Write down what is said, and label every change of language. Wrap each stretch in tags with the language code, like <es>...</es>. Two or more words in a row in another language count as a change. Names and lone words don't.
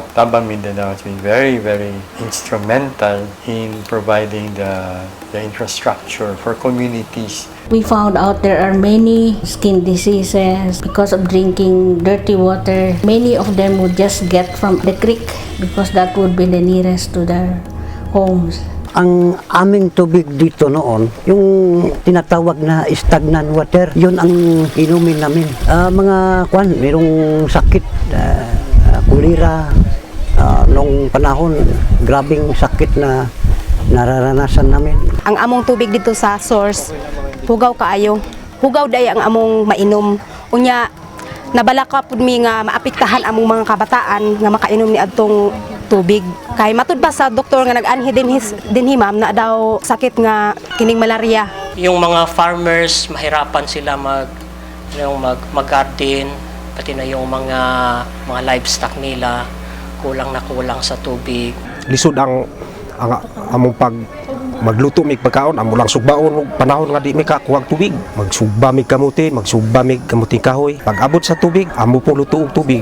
<en>Taba Mindanao has been very, very instrumental in providing the infrastructure for communities. We found out there are many skin diseases because of drinking dirty water. Many of them would just get from the creek because that would be the nearest to their homes.</en> <tl>Ang aming tubig dito noon, yung tinatawag na</tl> <en>stagnant water,</en> <tl>yun ang inumin namin. Mga mayroong sakit, kulira, nung panahon, grabing sakit na nararanasan namin.</tl> <ceb>Ang among tubig dito sa source, hugaw kaayo. Hugaw day ang among mainom. Unya, nabalaka pud mi nga maapektahan among mga kabataan nga makainom ni adtong tubig. Kay matud pa sa doktor nga nag-anhi dinhi ma'am na daw sakit nga kining malaria.</ceb> <tl>Yung mga farmers mahirapan sila mag-garden, pati na yung mga livestock nila kulang sa tubig.</tl> <ceb>Lisod ang among magluto mig pagkaon, amo lang sugbaon panahon nga di mi kakuha tubig. Magsugba mig kamuti, magsugba mig kamuting kahoy. Pag abot sa tubig, amo po luto og tubig.</ceb>